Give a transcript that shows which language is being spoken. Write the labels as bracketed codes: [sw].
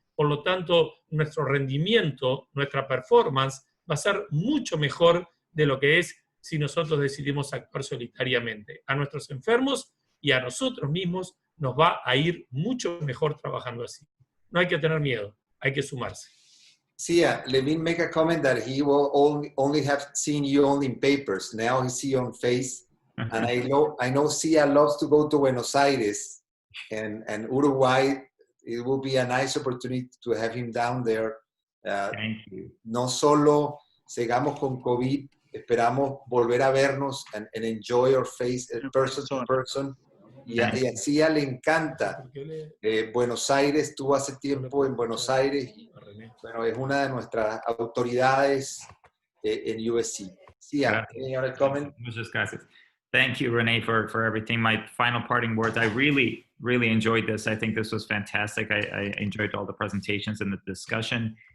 [es] Por lo tanto, nuestro rendimiento, nuestra performance va a ser mucho mejor de lo que es si nosotros decidimos actuar solitariamente. A nuestros enfermos y a nosotros mismos nos va a ir mucho mejor trabajando así. No hay que tener miedo, hay que sumarse. [en] Sia, Levin make a comment that he will only have seen you only in papers. Now he see you on face. And I know Sia loves to go to Buenos Aires and Uruguay. It will be a nice opportunity to have him down there. Thank you. [es] No solo sigamos con COVID, esperamos volver a vernos [en] and enjoy our face person to person. [es] Y a Sia le encanta Buenos Aires. Estuvo hace tiempo en Buenos Aires. Y, bueno, es una de nuestras autoridades en USC. [en] Sia, any other comment? [es] Muchas gracias. [en] Thank you, Renee, for everything. My final parting words: I really enjoyed this. I think this was fantastic. I enjoyed all the presentations and the discussion.